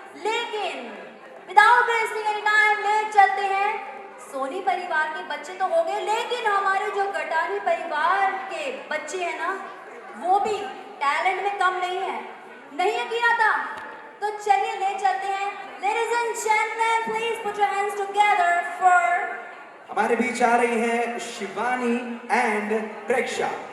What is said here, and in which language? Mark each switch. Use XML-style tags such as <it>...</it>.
<hi>लेकिन</hi> <en>without wasting any time</en> <hi>ले चलते हैं। सोनी परिवार के बच्चे तो हो गए, लेकिन हमारे जो गटानी परिवार के बच्चे हैं ना, वो भी टैलेंट में कम नहीं है। नहीं यकीन आता तो चलिए ले चलते हैं।</hi> <en>Ladies and gentlemen, please put your hands together for</en> <hi>हमारे बीच आ रही हैं शिवानी एंड प्रेक्षा।</hi>